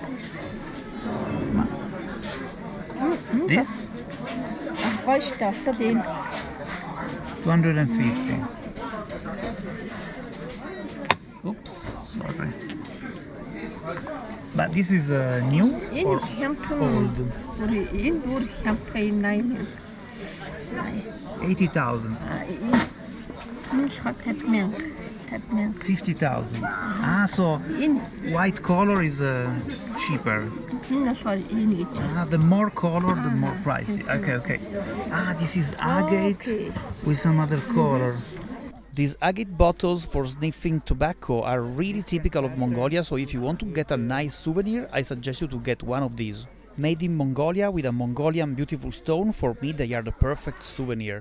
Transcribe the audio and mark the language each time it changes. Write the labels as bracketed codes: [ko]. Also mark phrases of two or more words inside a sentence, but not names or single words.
[en] This? 250. Oops, sorry. But this is new [mn] Энэ [en] or [mn] хямдхан [en] old? [mn] энэ бүр хямдхан 80,000. 80,000. Энэ л 50,000. 50,000. [en] 50,000. So [mn] Энэ [en] white color is cheaper. [mn] энэ болохоор энэ гэж. [en] The more color, the more pricey. Okay. This is agate with some other color. These agate bottles for sniffing tobacco are really typical of Mongolia, so if you want to get a nice souvenir, I suggest you to get one of these. Made in Mongolia with a Mongolian beautiful stone, for me they are the perfect souvenir.